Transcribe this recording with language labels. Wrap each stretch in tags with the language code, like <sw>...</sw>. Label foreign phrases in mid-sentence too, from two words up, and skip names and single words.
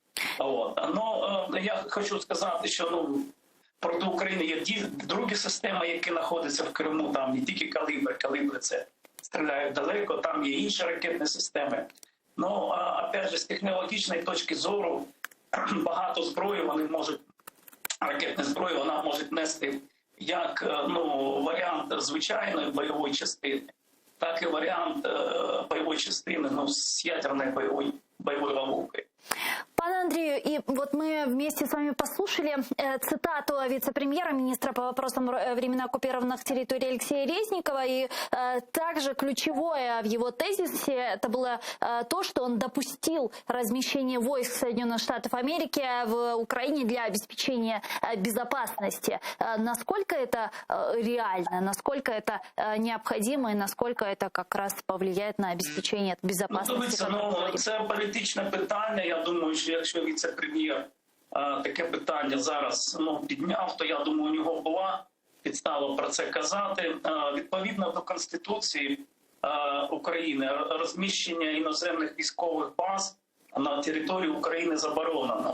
<uk>Я хочу сказати, що проти України є другі системи, які знаходяться в Криму, там не тільки «Калібр», «Калібр» це стріляють далеко, там є інші ракетні системи. Опять же, з технологічної точки зору, багато зброї вони можуть, ракетної зброї, вона може нести як варіант звичайної бойової частини, так і варіант бойовой частины,</uk> <ru>с ядерной боевой ловушкой. Пане Андрею, и вот мы вместе с вами послушали цитату вице-премьера, министра по вопросам временно оккупированных территорий Алексея Резникова. И также ключевое в его тезисе это было то, что он допустил размещение войск Соединенных Штатов Америки в Украине для обеспечения безопасности. Насколько это реально, насколько это необходимо и насколько это как раз повлияет на обеспечение безопасности?</ru> <uk>Це політичне питання. Я думаю, що якщо віце-прем'єр таке питання зараз підняв, то я думаю, у нього була підстава про це казати. Відповідно до Конституції України, розміщення іноземних військових баз на території України заборонено.</uk>